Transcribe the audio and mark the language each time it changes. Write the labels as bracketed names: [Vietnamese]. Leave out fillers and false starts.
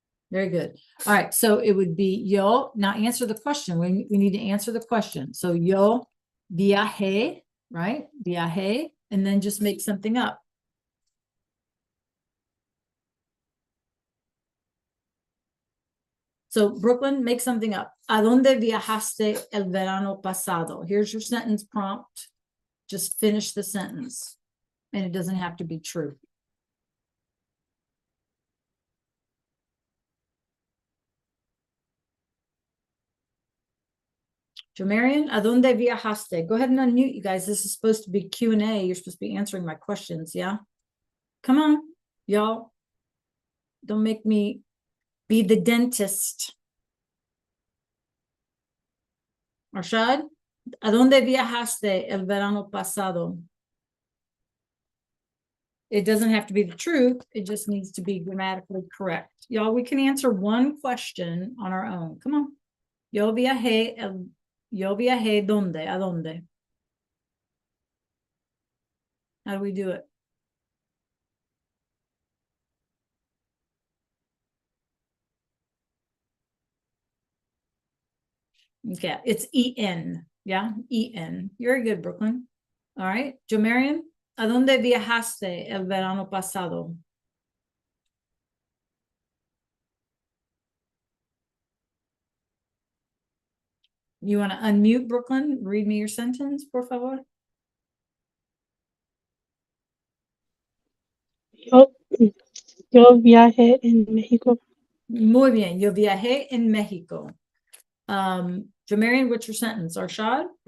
[English] Very good. All right, so it would be yo. Now answer the question. We need to answer the question. So [Spanish] yo viaje, [English] right? Viaje, and then just make something up. So Brooklyn, make something up. [Spanish] ¿A dónde viajaste el verano pasado? [English] Here's your sentence prompt. Just finish the sentence. And it doesn't have to be true. [Spanish] Jamarian, ¿a dónde viajaste? [English] Go ahead and unmute, you guys. This is supposed to be Q&A. You're supposed to be answering my questions, yeah? Come on, y'all. Don't make me be the dentist. Arshad, ¿a dónde viajaste el verano pasado? It doesn't have to be the truth. It just needs to be grammatically correct. Y'all, we can answer one question on our own. Come on. [Spanish] Yo viajé ¿dónde? ¿A dónde? [English] How do we do it? Okay, it's E-N. Yeah, E-N. You're good, Brooklyn. [Spanish] All right, Jomarian, ¿a dónde viajaste el verano pasado? [English] You want to unmute, Brooklyn? Read me your sentence, [Spanish] por favor. Yo viajé en México. Muy bien, yo viajé en México. [English] Jomarian, what's your sentence? Arshad?